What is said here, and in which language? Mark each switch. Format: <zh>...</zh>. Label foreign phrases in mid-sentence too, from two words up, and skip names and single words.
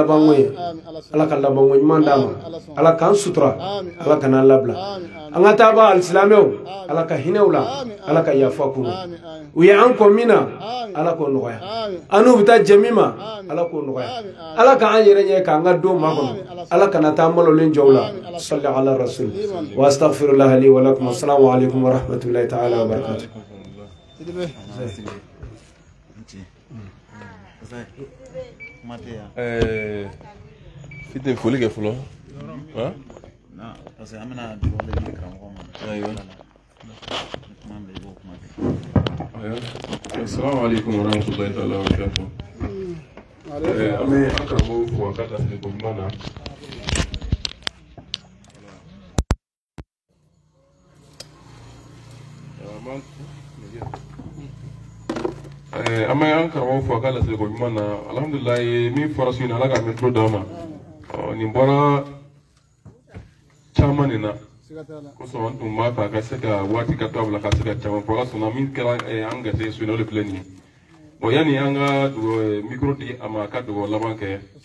<bm>labanko ye ala ka labanko ɲuman d'a ma ala k'an sutura ala kan'an labila an ka taaba alisilamɛw ala ka hinɛw la ala ka yafa k'u ma u ye an kɔ min na ala k'o nɔgɔya an n'u bɛ taa jɛ min ma ala k'o nɔgɔya ala k'an yɛrɛ ɲɛ k'an ka don makɔnɔ ala kana taa malolen jɔw la</bm> <ar>صل على الرسول واستغفر الله لي ولكم السلام عليكم ورحمة الله تعالى وبركاته</ar> <bm>Fitne foli kɛ fɔlɔ</bm> <fr>parce que</fr> <bm>an bɛna dugawu de di karamɔgɔ ma kuma bɛ i b'o kuma kɛ</bm> <ar>السلام عليكم ورحمة الله تعالى وبركاته</ar> <bm>an bɛ an karamɔgɔ fo a ka laseli ko ɲuman na an bɛ an karamɔgɔ fo a ka laseli ko ɲuman na alhamdulillah min fɔra su in na ala ka mɛtiro d'a ma nin bɔra caman nin na kosɔn an tun b'a fɛ a ka se ka waati ka to a bila ka se ka caman fɔ a ka sɔnna min kɛra an gase su in na o de filɛ nin ye bon yanni an ka micro di a ma a ka dugawu laban kɛ</bm>